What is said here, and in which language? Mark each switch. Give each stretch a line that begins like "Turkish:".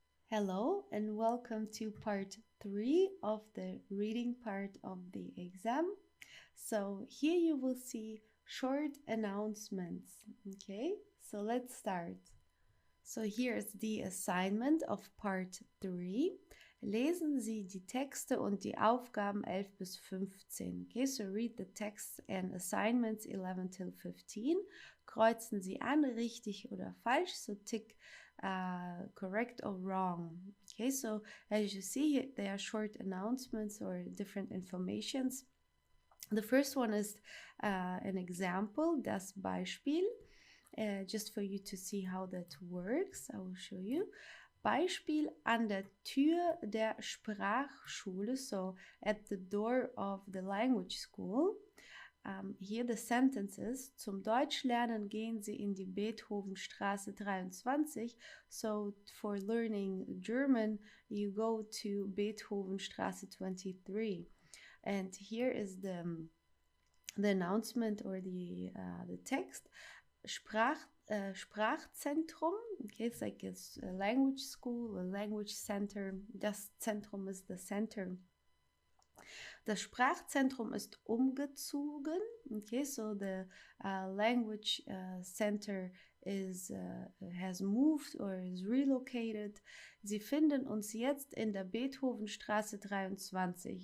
English: Hello and welcome to part 3 of the reading part of the exam. So here you will see short announcements. Okay, so let's start. So here's the assignment of part 3.
German: Lesen Sie die Texte und die Aufgaben 11 bis 15.
English: Okay, so read the texts and assignments 11 till 15.
German: Kreuzen Sie an, richtig oder falsch,
English: so tick correct or wrong. Okay, so as you see, there are short announcements or different informations. The first one is an example,
German: das Beispiel,
English: just for you to see how that works. I will show you.
German: Beispiel an der Tür der Sprachschule,
English: so at the door of the language school. Here the sentence is,
German: zum Deutschlernen gehen Sie in die Beethovenstraße 23.
English: So for learning German, you go to Beethovenstraße 23. And here is the announcement or the text. Sprachzentrum, okay, it's like a language school, a language center.
German: Das Zentrum
English: is the center.
German: Das Sprachzentrum ist umgezogen.
English: Okay, so the language center has moved or is relocated.
German: Sie finden uns jetzt in der Beethovenstraße 23.